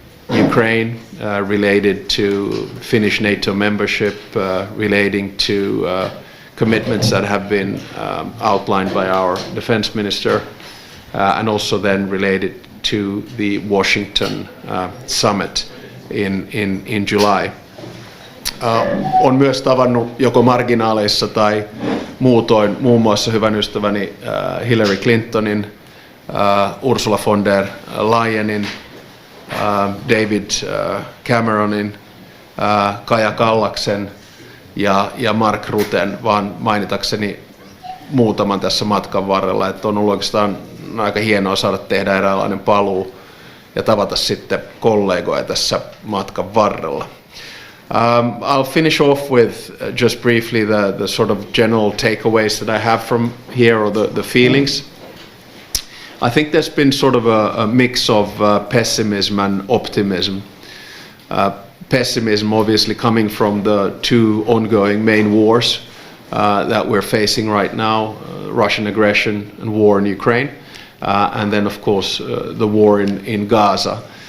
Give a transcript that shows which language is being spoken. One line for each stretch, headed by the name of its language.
English: Ukraine, related to Finnish NATO membership, relating to commitments that have been outlined by our defense minister, and also then related to the Washington summit in July.
Finnish: On myös tavannut joko marginaaleissa tai muutoin muun muassa hyvän ystäväni Hillary Clintonin, Ursula von der Leyenin, David Cameronin, Kaja Kallaksen ja Mark Ruten, vaan mainitakseni muutaman tässä matkan varrella, että on ollut oikeastaan aika hienoa saada tehdä eräänlainen paluu ja tavata sitten kollegoja tässä matkan varrella.
English: I'll finish off with just briefly the sort of general takeaways that I have from here, or the feelings. I think there's been sort of a mix of pessimism and optimism. Pessimism obviously coming from the two ongoing main wars that we're facing right now, Russian aggression and war in Ukraine, and then of course the war in Gaza.